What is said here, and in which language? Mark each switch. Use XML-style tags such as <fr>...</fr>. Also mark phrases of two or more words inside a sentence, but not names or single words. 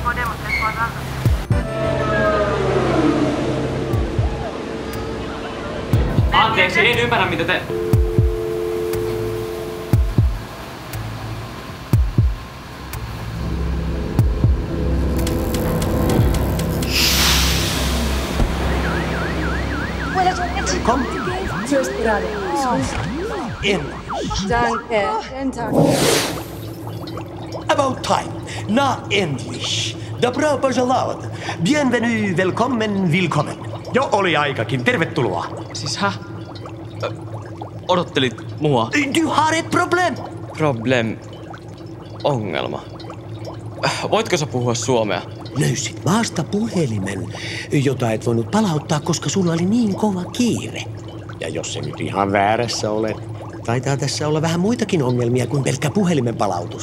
<fi>Anteeksi, en ymmärrä mitä te...</fi> <sv>Kom.</sv> <de>Just gerade.</de> <sv>In.</sv> <de>Danke. Danke.</de> <en>About time. Na English.</en> <ru>Добро пожаловать. Bienvenue,</ru> <sv>välkommen, willkommen.</sv> <fi>Jo oli aikakin. Tervetuloa. Siis häh? Odottelit mua?</fi> <sv>Du har ett problem. Problem.</sv> <fi>Ongelma. Voitko sä puhua suomea? Löysit maasta puhelimen, jota et voinut palauttaa, koska sulla oli niin kova kiire. Ja jos se nyt ihan väärässä olet, taitaa tässä olla vähän muitakin ongelmia kuin pelkkä puhelimen palautus.</fi>